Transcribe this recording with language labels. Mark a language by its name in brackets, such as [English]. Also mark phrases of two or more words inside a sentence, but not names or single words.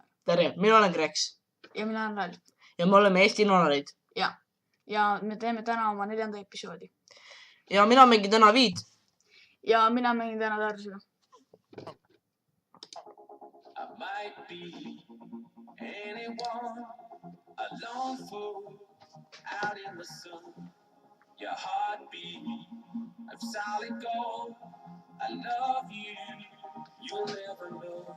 [Estonian] tere, mina olen Greks ja mina olen Ralf ja me oleme Eesti Nonarid ja me teeme täna oma 4. episoodi ja mina mängin täna Viid ja mina mängin täna Tarsu. [English] I might be anyone, a lone fool out in the sun. Your heartbeat of solid gold. I love you, you'll never know.